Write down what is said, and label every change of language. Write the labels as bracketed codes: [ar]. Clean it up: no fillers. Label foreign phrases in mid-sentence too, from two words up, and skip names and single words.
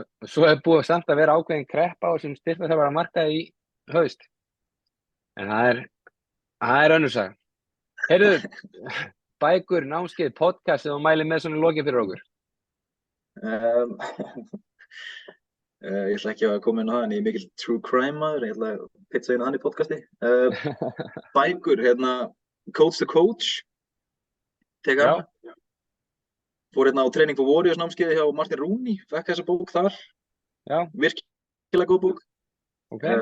[is] Og svo búið samt að vera ákveðin kreppa á þessum styrktarþjálfara markaði í þú veist, en það er önnur saga. Heyrðu, bækur, námskeið, podcast sem þú mælir með svona í lokin fyrir okkur. Um, ég ætla ekki að koma inn á það, en ég er mikill [en] true crime [is] maður, ég ætla að pitcha inn á hann í podcasti. Bækur, Coach the Coach, tek hann. Fór á Training for Warriors námskeiði hjá Martin Rooney, fekk þessa bók þar. Já. Virkilega góð bók. Okay.